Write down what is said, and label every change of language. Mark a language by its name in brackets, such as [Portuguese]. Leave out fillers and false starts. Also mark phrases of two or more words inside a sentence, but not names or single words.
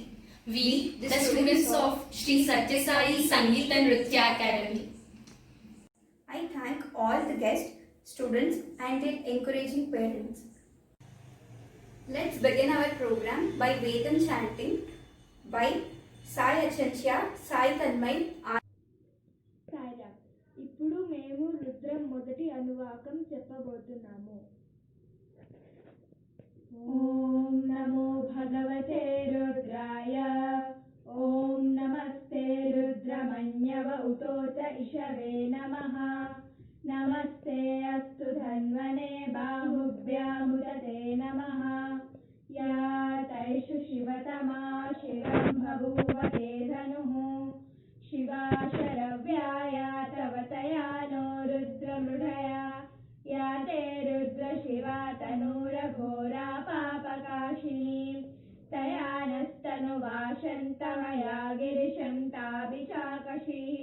[English] We, the students of Sri Satya Sai Sangeet and Nritya Academy. I thank all the guests, students and their encouraging parents. Let's begin our program by Vedam chanting by Sai Achansya, Sai Tanmay. [Telugu] సాయిరామ్. ఇప్పుడు మేము రుద్రం మొదటి అనువాకం చెప్పబోతున్నాము. [Sanskrit] ఓం నమో భగవతే రుద్రాయ. ఓం నమస్తే రుద్రమన్యవ ఉతోత ఇషవే నమః. నమస్తే అస్తు ధన్వనే బాహుభ్యాముదతే నమః. యా తైషు శివతమా శిరం బభూవ తే ధనుః. शिवा शरव्याया तव तया नो रुद्रमृढया. या ते रुद्र शिवा तनूरघोरा पापकाशिनी. तया नस्तनुवाशन्तमया गिरिशं ताभिचाकषीः.